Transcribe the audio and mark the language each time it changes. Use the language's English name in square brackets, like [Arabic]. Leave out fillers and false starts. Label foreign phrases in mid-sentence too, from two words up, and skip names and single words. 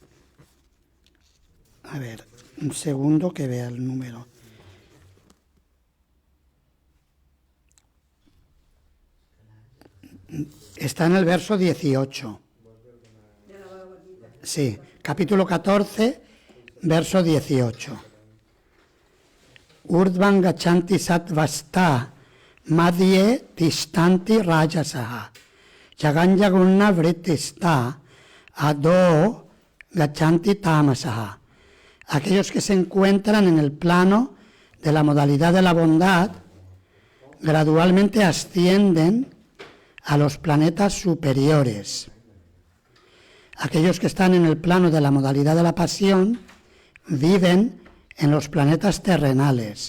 [Spanish] A ver, un segundo que vea el número. Está en el verso 18. Sí, capítulo 14, verso 18. [Sanskrit] ऊर्ध्वं गच्छन्ति सत्त्वस्था मध्ये तिष्ठन्ति राजसाः जघन्यगुण वृत्तिस्था अधो गच्छन्ति तामसाः. [Spanish] Aquellos que se encuentran en el plano de la modalidad de la bondad gradualmente ascienden a los planetas superiores. Aquellos que están en el plano de la modalidad de la pasión viven en los planetas terrenales.